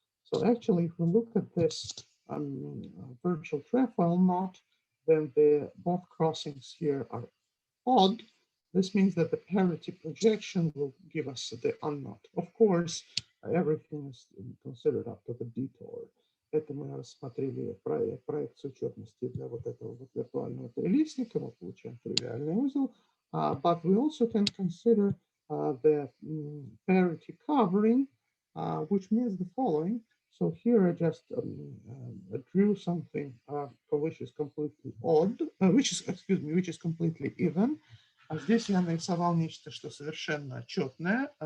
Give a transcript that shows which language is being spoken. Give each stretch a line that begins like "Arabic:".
English: So actually, if we look at this virtual trefoil knot, then both crossings here are odd. This means that the parity projection will give us the unknot. Of course, everything is considered up to the detour.
Russian: Это мы рассмотрели проекцию четности для вот этого вот виртуального трилистника. Мы получаем тривиальный узел.
English: But we also can consider the parity covering, which means the following. So here I just drew something which is completely odd, which is completely even.
Russian: А здесь я нарисовал нечто, что совершенно четное.